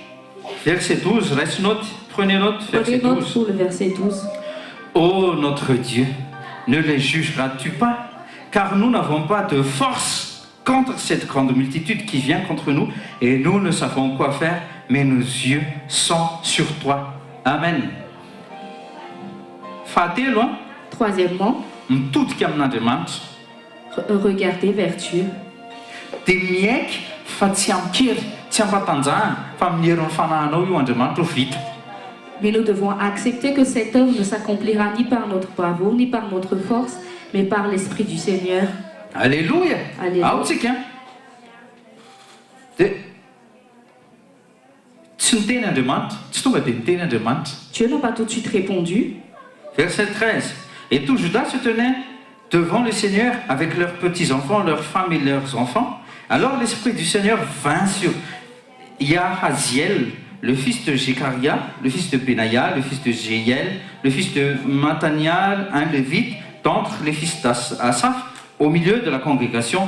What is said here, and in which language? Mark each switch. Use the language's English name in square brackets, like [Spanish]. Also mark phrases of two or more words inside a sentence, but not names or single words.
[French] Verset 12, reste note, prenez note, verset 12. Pour le verset 12. Ô notre Dieu, ne les jugeras-tu pas, car nous n'avons pas de force contre cette grande multitude qui vient contre nous, et nous ne savons quoi faire, mais nos yeux sont sur toi. [Malagasy] Amen. Fahatelo, [French] troisièmement, [Malagasy] mitodika amin'Andriamanitra. [French] Regardez vers Dieu. [Malagasy] Dia miaiky fa tsy amikery, tsy ampatanjahana fa amin'ny herin'ny fanahinao io Andriamanitra ho vita. [French] Mais nous devons accepter que cette œuvre ne s'accomplira ni par notre bravoure, ni par notre force, mais par l'Esprit du Seigneur. Alléluia. Alléluia. [Malagasy] Ao tsika. Dia tsy niteny Andriamanitra, tsy tonga dia niteny Andriamanitra. [French] Dieu n'a pas tout de suite répondu. Verset 13. Et tout Juda se tenait devant le Seigneur avec leurs petits-enfants, leurs femmes et leurs enfants. Alors l'Esprit du Seigneur vint sur Yahaziel, le fils de Jécaria, le fils de Benaïa, le fils de Jéiel, le fils de Mataniel, un lévite, d'entre les fils d'Asaph, au milieu de la congrégation.